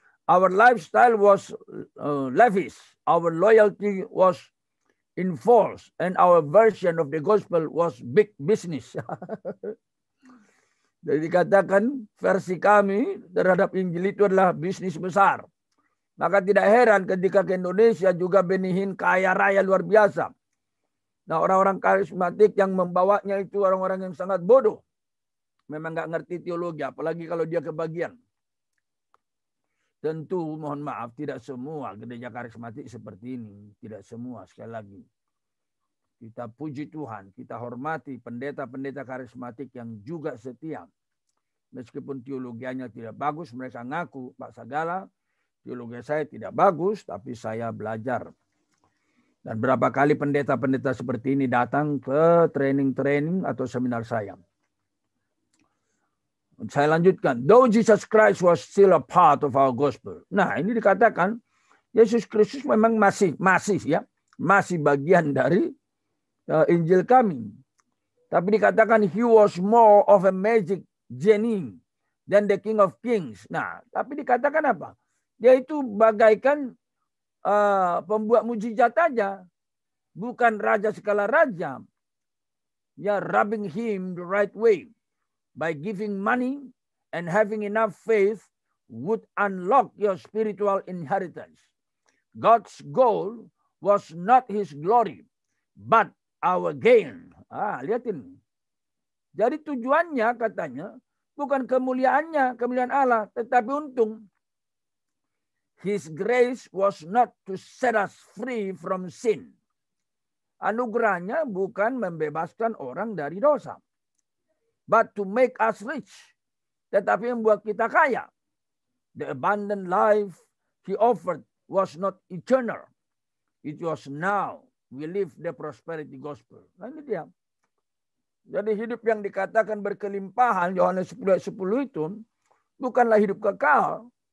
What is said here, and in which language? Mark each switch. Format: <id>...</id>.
<en>Our lifestyle was lavish. Our loyalty was enforced, and our version of the gospel was big business.</en> <id>Jadi dikatakan versi kami terhadap Injil itu adalah bisnis besar. Maka tidak heran ketika ke Indonesia juga Ben Hinn kaya raya luar biasa. Nah, orang-orang karismatik yang membawanya itu orang-orang yang sangat bodoh. Memang nggak ngerti teologi, apalagi kalau dia kebagian. Tentu mohon maaf, tidak semua gereja karismatik seperti ini. Tidak semua, sekali lagi. Kita puji Tuhan, kita hormati pendeta-pendeta karismatik yang juga setia. Meskipun teologianya tidak bagus, mereka ngaku, Pak Sagala, teologi saya tidak bagus, tapi saya belajar. Dan berapa kali pendeta-pendeta seperti ini datang ke training-training atau seminar saya. Saya lanjutkan.</id> <en>Though Jesus Christ was still a part of our gospel.</en> <id>Nah, ini dikatakan Yesus Kristus memang masih bagian dari Injil kami. Tapi dikatakan</id> <en>he was more of a magic genie than the King of Kings.</en> <id>Nah, tapi dikatakan apa? Dia itu bagaikan pembuat mujizat aja, bukan raja segala raja.</id> <en>Ya, rubbing him the right way by giving money and having enough faith would unlock your spiritual inheritance. God's goal was not his glory, but our gain.</en> <id>Lihatin. Jadi tujuannya katanya bukan kemuliaan Allah, tetapi untung.</id> <en>His grace was not to set us free from sin.</en> <id>Anugerahnya bukan membebaskan orang dari dosa.</id> <en>But to make us rich.</en> <id>Tetapi membuat kita kaya.</id> <en>The abundant life he offered was not eternal. It was now we live the prosperity gospel.</en> <id>Nah, ini dia. Jadi hidup yang dikatakan berkelimpahan, Yohanes 10:10 itu, bukanlah hidup kekal.</id>